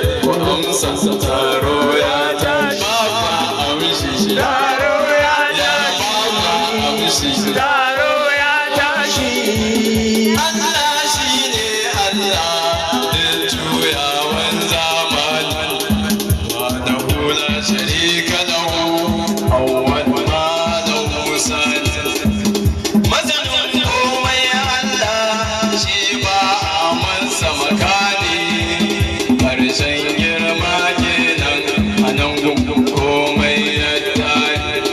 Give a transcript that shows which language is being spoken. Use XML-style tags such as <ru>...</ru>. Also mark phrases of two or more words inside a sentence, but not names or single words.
<ha>Ku amsa, taro ya tashi. Ba ma amshi. Taro ya tashi. Ba ma amshi. Taro ya tashi. Allah shi ne Allah, duk juyawan zamani.</ha> <ar>وحده لا شريك له، أول ما له ثاني.</ar> <ha>Masanin komai Allah, shi ba a mansa makani. Ƙarshen girma kenan, a nan gun komai ya tare.</ha>